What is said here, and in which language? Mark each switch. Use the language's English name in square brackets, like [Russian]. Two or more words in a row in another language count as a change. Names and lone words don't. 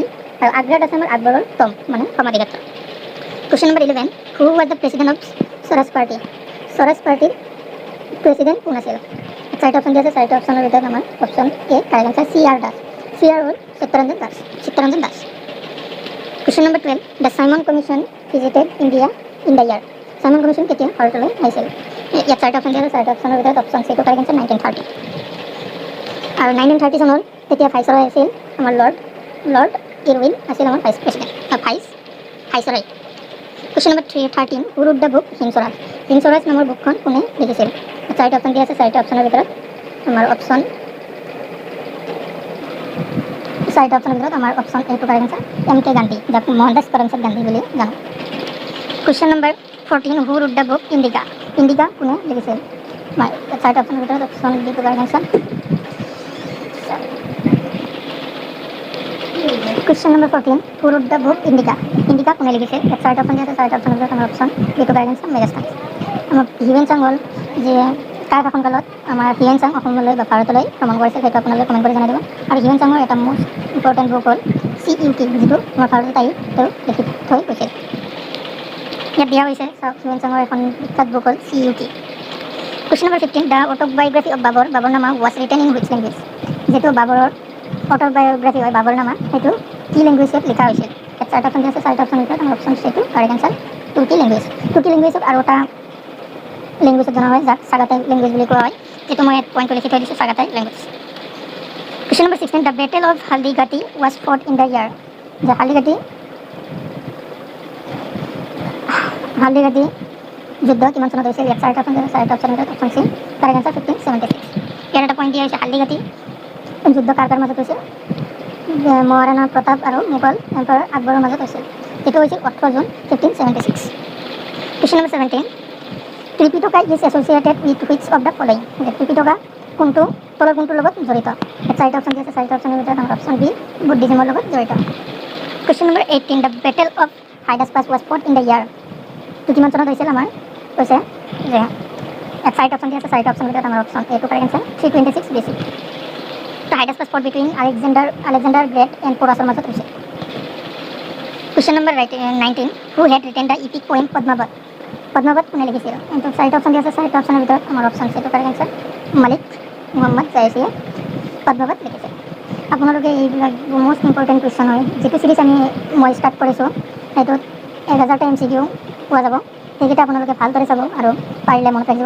[Assamese] আৰু আগ্ৰাত আছে আমাৰ আকবৰৰ টম্ব মানে সমাধিক্ষেত্ৰ। [English] question number [Assamese] 11, [English] Who was the President of Swaraj Party? [Assamese] স্বৰাজ পাৰ্টিৰ প্ৰেচিডেণ্ট কোন আছিল? চাৰিটা অপশ্যন দিয়া আছে, চাৰিটা অপশ্যনৰ ভিতৰত আমাৰ অপশ্যন এ [English] correct answer [Assamese] CR দাস। CR হ'ল চিত্তৰঞ্জন দাস। [English] Question number 12. The Simon Commission visited India in the year. [Assamese] Simon Commission কেতিয়া ভাৰতলৈ আহিছিল? ইয়াত চাৰিটা অপশ্যন দিয়া আছে, চাৰিটা অপশ্যনৰ ভিতৰত অপশ্যন চিটো [English] correct answer [Assamese] 1930। আৰু 1930 চনৰ তেতিয়া ভাইচৰয় আছিল আমাৰ লৰ্ড ইৰউইন আছিল আমাৰ [English] vice president [Assamese] ভাইচৰয়। [English] Question number 13. Who wrote the book হিমস্বৰাজ? [Assamese] হিমস্বৰাজ নামৰ বুকখন কোনে লিখিছিল? চাৰিটা অপশ্যন দিয়া আছে, চাৰিটা অপশ্যনৰ ভিতৰত আমাৰ অপশ্যন এইটো [English] correct answer [Assamese] MK গান্ধী, যাক মোহনদাস করমচাঁদ গান্ধী বুলি জানো। [English] Question number 14. Who wrote the book Indica? [Assamese] ইণ্ডিকা কোনে লিখিছিল? চাৰিটা অপশ্যনৰ ভিতৰত অপশ্যন ডিটো [English] correct answer. Question number 14. Who wrote the book Indica? [Assamese] ইণ্ডিকা কোনে লিখিছিল? চাৰিটা অপশ্যন দিয়া আছে, চাৰিটা অপশ্যনৰ ভিতৰত আমাৰ অপশ্যন ডিটো [English] correct answer [Assamese] মেগাস্থানী। আমাৰ হিউৱেন চাং হ'ল যে কাৰ শাসনকালত আমাৰ হিউৱেন চাং অসমলৈ বা ভাৰতলৈ ভ্ৰমণ কৰিছিল, সেইটো আপোনালোকে কমেণ্ট কৰি জনাই দিব। আৰু হিউৱেন চাঙৰ এটা [English] most important book [Assamese] হ'ল CUT, যিটো আমাৰ ভাৰতত আহি তেওঁ লিখি থৈ গৈছিল। ইয়াত দিয়া হৈছে চাওক, হিউৱেন চাঙৰ এখন বিখ্যাত বুক হ'ল CUT। [English] Question number 15. The autobiography of বাবৰনামা was written in which language? [Assamese] যিটো বাবৰৰ অটোবায়োগ্ৰাফি হয় বাবৰনামা, সেইটো কি লেংগুৱেজত লিখা হৈছিল? ইয়াত চাৰিটা অপশ্যন দিয়া আছে, চাৰিটা অপশ্যনৰ ভিতৰত আমাৰ অপশ্যন সেইটো [English] correct answer Turki language. [Assamese] তুৰ্কী লেংগুৱেজক আৰু এটা লেংগুৱেজত জনা হয় যাক [English] Chagatai language [Assamese] বুলি কোৱা হয়, যিটো মই পইণ্টটো লিখি থৈ দিছোঁ, [English] Chagatai language. Question number 16. The Battle of Haldigati was fought in the year. [Assamese] The Haldigati যুদ্ধ কিমান চনত হৈছিল? ইয়াত চাৰিটা অপশ্যন দিয়া আছে, চাৰিটা অপশ্যনৰ ভিতৰত অপশ্যন চি [English] correct answer [Assamese] 1576। ইয়াত এটা পইণ্ট দিয়া হৈছে হালদিঘাটী যুদ্ধ কাৰ মাজত হৈছিল? মহাৰাণা প্ৰতাপ আৰু [English] Mughal empire [Assamese] আকবৰৰ মাজত হৈছিল, এইটো হৈছিল 18 জুন 1576। [English] Question number 17. Tripitaka is associated with which of the following? [Assamese] ত্ৰিপিটকা তলৰ কোনটোৰ লগত জড়িত? চাৰিটা অপশ্যন দিয়া আছে, চাৰিটা অপশ্যনৰ ভিতৰত আমাৰ অপশ্যন বি বুদ্ধিজমৰ লগত জড়িত। [English] Question number 18. The Battle of Hydaspes was fought in the year. [Assamese] তো কিমান চনত হৈছিল? আমাৰ কৈছে যে চাৰিটা অপশ্যন দিয়া আছে, চাৰিটা অপশ্যনৰ ভিতৰত আমাৰ অপশ্যন এইটো [English] correct answer [Assamese] 326 BC। তো [English] Hydaspes fought between Alexander Great and [Assamese] পোৰাছৰ মাজত হৈছিল। [English] Question number 19. Who had written the epic poem পদ্মাৱত? [Assamese] পদ্মাৱত কোনে লিখিছিল? কিন্তু চাৰিটা অপশ্যন দিয়া আছে, চাৰিটা অপশ্যনৰ ভিতৰত আমাৰ অপশ্যন সেইটো [English] correct answer [Assamese] মালিক মুহাম্মদ জায়সীয়ে পদ্মাৱত লিখিছিল। আপোনালোকে এইবিলাক [English] most important question [Assamese] হয়, যিটো চিৰিজ মই ষ্টাৰ্ট কৰিছোঁ সেইটোত 1000টা MCQ পোৱা যাব, সেইকেইটা আপোনালোকে ভালদৰে চাব আৰু পাৰিলে মনত ৰাখিব।